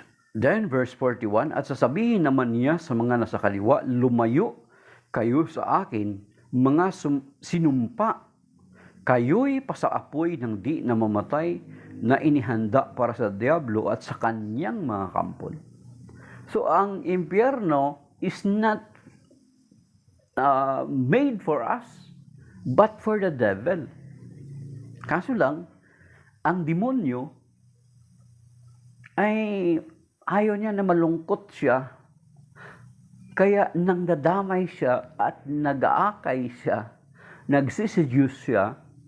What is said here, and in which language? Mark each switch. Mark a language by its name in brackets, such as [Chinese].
[Filipino] Then verse 41, at sasabihin naman niya sa mga nasa kaliwa, lumayo kayo sa akin, mga sinumpa, kayo'y pasaapoy ng di namamatay na inihanda para sa diablo at sa kanyang mga kampon. [English] So, [Filipino] ang impyerno [English] is not made for us, but for the devil. [Filipino] Kaso lang, ang demonyo ay ayaw niya na malungkot siya. Kaya nangdadamay siya at nag-aakay siya, nagsiseduce siya.